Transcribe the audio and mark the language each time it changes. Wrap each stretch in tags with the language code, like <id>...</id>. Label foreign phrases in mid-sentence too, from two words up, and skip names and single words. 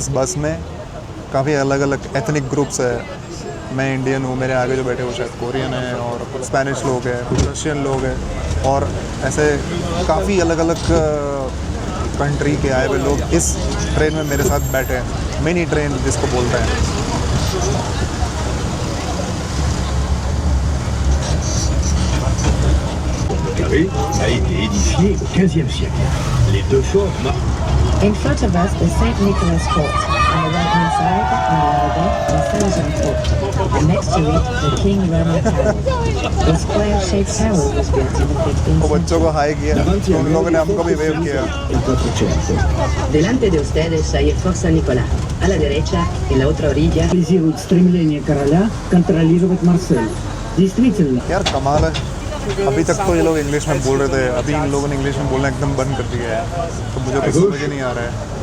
<hi>और इस बस में काफ़ी अलग अलग</hi> <en>ethnic groups</en> <hi>है। मैं इंडियन हूँ, मेरे आगे जो बैठे वो शायद कोरियन है, और कुछ स्पेनिश लोग हैं, कुछ रशियन लोग हैं, और ऐसे काफ़ी अलग अलग कंट्री के आए हुए लोग इस ट्रेन में मेरे साथ बैठे हैं।</hi> <en>mini train</en> <hi>जिसको बोलते हैं।</hi> <fr>a été édifié au XVe siècle. Les deux forts</fr> <en>In front of us is St. Nicholas Fort. On the right-hand side, on the other deck, the Salazar Fort. And next to it, the King Roman Tower. The square-shaped tower was built in the 15th</en> <hi>वो बच्चों को हाई किया,</hi> <it>davanti a</it> <hi>उन लोगों ने हमको भी वेव किया।</hi> <it>il 400.</it> <es>Delante de ustedes hay el Fort San Nicolás. A la derecha, en la otra orilla,</es> <ru>Символизирует стремление короля контролировать Марсель. Действительно,</ru> <hi>यार कमाल है। अभी तक तो ये लोग इंग्लिश में बोल रहे थे, अभी इन लोगों ने इंग्लिश में बोलना एकदम बंद कर दिया है, तो मुझे कुछ समझ ही नहीं आ रहा है।</hi>